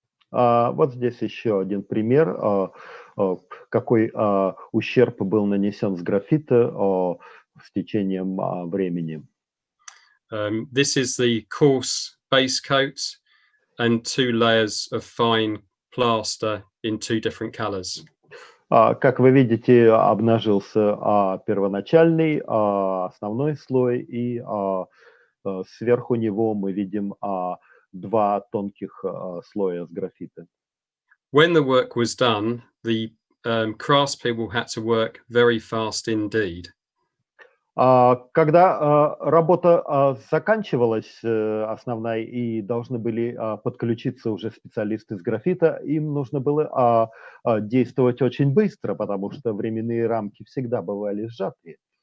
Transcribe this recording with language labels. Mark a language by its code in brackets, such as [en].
[ru] Вот здесь еще один пример, какой ущерб был нанесен с граффити с течением времени. [en] This is the coarse base coat and 2 layers of fine plaster in 2 different colors. [ru] Как вы видите, обнажился первоначальный основной слой, и сверху него мы видим 2 тонких слоя с граффити. [en] When the work was done, the craftspeople had to work very fast indeed. [ru] Когда работа заканчивалась, основная, и должны были подключиться уже специалисты с граффита, им нужно было действовать очень быстро, потому что временные рамки всегда бывали сжатые.